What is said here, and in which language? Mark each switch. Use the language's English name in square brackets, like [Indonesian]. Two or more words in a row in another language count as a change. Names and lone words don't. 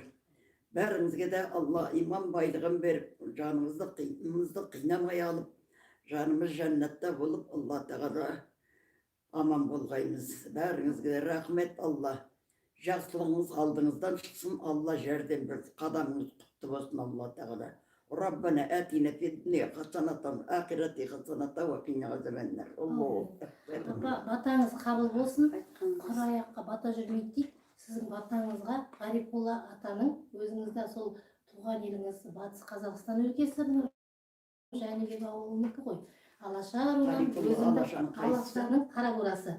[Kazakh] Бәрімізге де Алла иман байлығын беріп, жанымызды қинамай алып, жанымыз жәннатта болып, Алла Тағала аман болғаймыз. Бәріңізге де рахмет Алла. Жақсылығыңыз алдыңыздан шықсын, Алла жәрдем берсін, қадамыңыз құтты болсын Алла Тағала. [Arabic] ربنا آتنا في الدنيا حسنة و الآخرة حسنة وقنا عذاب النار. الله أكبر. [Kazakh] Апа, батаңыз қабыл болсын. Құр аяққа бата жүрмейді дейді. Сіздің батаңызға Ғарифолла атаның, өзіңізде сол туған еліңіз Батыс Қазақстан өлкесі Жәнібек ауылынікі ғой. Алаша руынан өзіңді Алашаның Қарабурасы.